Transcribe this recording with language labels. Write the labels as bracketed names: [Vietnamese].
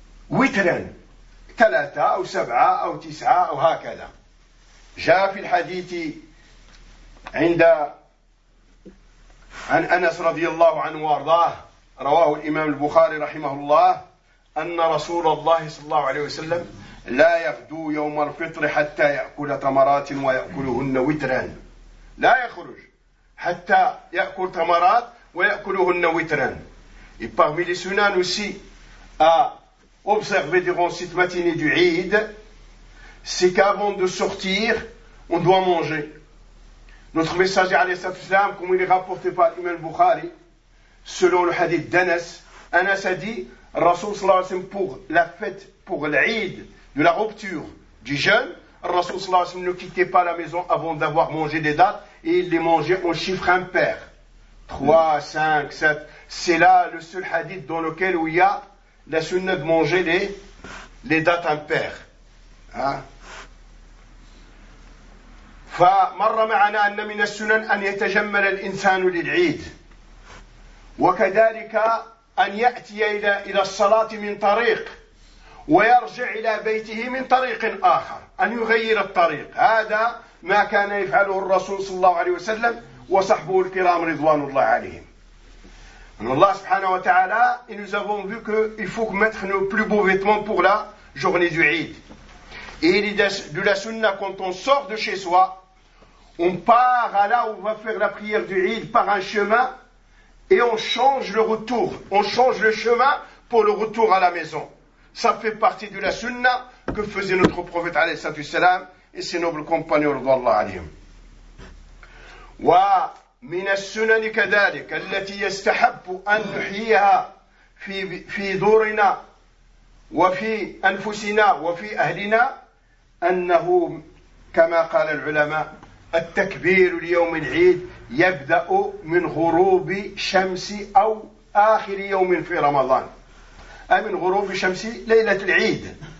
[Arabic] وترا ثلاثة أو سبعة أو تسعة أو هكذا جاء في الحديث عند عن أنس رضي الله عنه وارضاه رواه الإمام البخاري رحمه الله أن رسول الله صلى الله عليه وسلم لا يغدو يوم الفطر حتى يأكل تمرات ويأكلهن وترا لا يخرج حتى يأكل تمرات ويأكلهن وترا [French] et parmi les sunnans aussi à observer durant cette matinée du Eid c'est qu'avant de sortir on doit manger. Notre messager, alayhi salatu wassalam, comme il est rapporté par l'imam Bukhari, selon le hadith d'Anas, Anas a dit, Rasoul sallallahu alayhi wa sallam, pour la fête, pour l'Aïd, de la rupture du jeûne, Rasoul sallallahu alayhi wa sallam ne quittait pas la maison avant d'avoir mangé des dattes, et il les mangeait en chiffre impair. 3, 5, 7. C'est là le seul hadith dans lequel où il y a la sunna de manger les dattes impaires. Hein? [Arabic] فمر معنا أن من السنن أن يتجمل الإنسان للعيد وكذلك أن يأتي إلى الصلاة من طريق ويرجع إلى بيته من طريق آخر أن يغير الطريق هذا ما كان يفعله الرسول صلى الله عليه وسلم وصحبه الكرام رضوان الله عليهم أن الله سبحانه وتعالى [French] nous avons vu qu'il faut que mettre nos plus beaux vêtements pour la journée du عيد et il est de la sunna quand on sort de chez soi on part à là où on va faire la prière du Eid par un chemin et on change le retour, on change le chemin pour le retour à la maison. Ça fait partie de la sunna que faisait notre prophète alayhi salatu salam et ses nobles compagnons radhiyallahu anhum. [Arabic] Wa min as-sunan kadhalika allati yastahabbu an nuhyiha fi durina wa fi anfusina wa fi ahlina annahu kama qala al-ulama التكبير ليوم العيد يبدأ من غروب شمس أو آخر يوم في رمضان أي من غروب شمس ليلة العيد